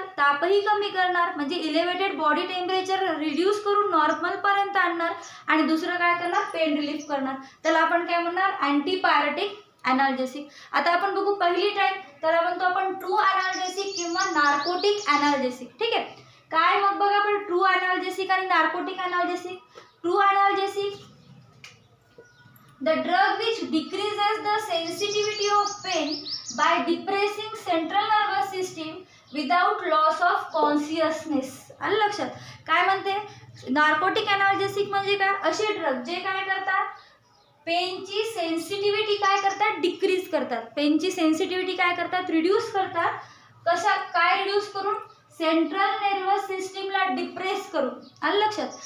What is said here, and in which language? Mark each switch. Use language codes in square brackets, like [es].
[mr] तापही कमी करणार, म्हणजे इलेव्हेटेड बॉडी टेम्परेचर रिड्यूस करून नॉर्मलपर्यंत आणणार आणि दुसरं काय करणार? पेन रिलीफ करणार. त्याला आपण काय म्हणणार? अँटीपायरेटिक ॲनाल्जेसिक. आता आपण बघू पहिली टाईप, त्याला म्हणतो आपण ट्रू ॲनाल्जेसिक किंवा नार्कोटिक ॲनाल्जेसिक. ठीक आहे. काय मग बघा आपण ट्रू ॲनाल्जेसिक आणि narcotic ॲनाल्जेसिक. [en] True analgesic, the drug which decreases the sensitivity of pain by depressing central nervous system without loss of consciousness. [mr] आलं लक्षात? काय म्हणते? नार्कोटिक ॲनाल्जेसिक म्हणजे काय? असे ड्रग जे काय करतात? पेनची सेन्सिटिव्हिटी काय करतात? डिक्रीज करतात. पेनची सेन्सिटिव्हिटी काय करतात? रिड्यूस करतात. कशा काय रिड्यूस करून? सेंट्रल नर्वस सिस्टीमला डिप्रेस करून. आलं लक्षात?